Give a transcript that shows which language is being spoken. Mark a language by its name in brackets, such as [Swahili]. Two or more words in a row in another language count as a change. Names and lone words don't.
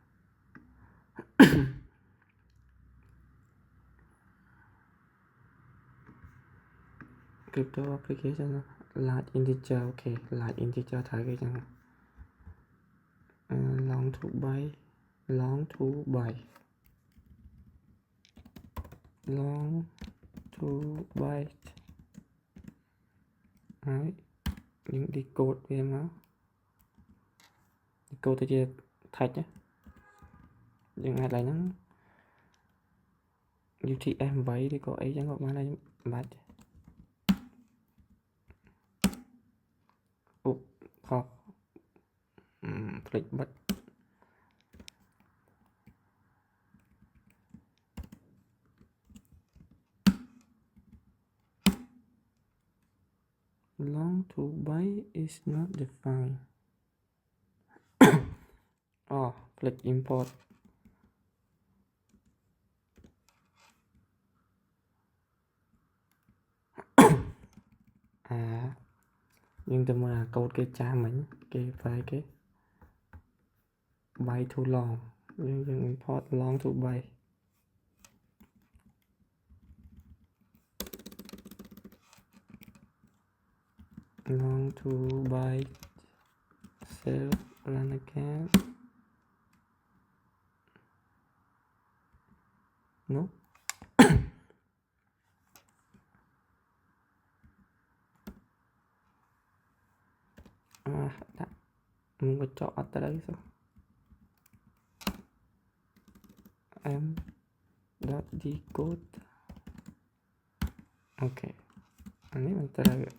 [English] crypto application large integer okay large integer [Khmer] ត្រូវគេចឹង [English] long to byte long to byte long to byte [Khmer] ហើយយើង decode វាមក decode ទៅជា text យើងអាចឡើងហ្នឹង UTF-8 ឬក៏អីចឹងក៏បានដែរមិនបាច់ អូខុសភ្លេចបិទ [English] long to byte is not defined ភ្លេច import [Khmer] យើងទៅមើលអាកូដគេចាស់មិញគេ file គេ [English] byte to long យើង import long to byte long to byte save run again [Khmer] no ដាក់មុខកញ្ចក់អត់ត្រូវសោះ m.decode អូខេអានេះមិនត្រូវ